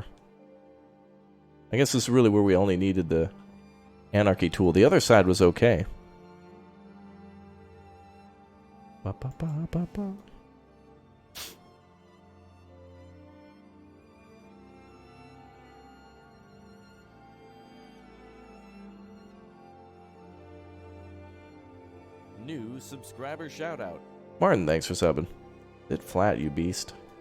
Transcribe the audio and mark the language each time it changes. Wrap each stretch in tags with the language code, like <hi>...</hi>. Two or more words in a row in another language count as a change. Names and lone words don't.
<en>I guess this is really where we only needed the anarchy tool. The other side was okay. Ba, ba, ba, ba, ba. New subscriber shoutout. Martin, thanks for subbing. Bit flat, you beast.</en>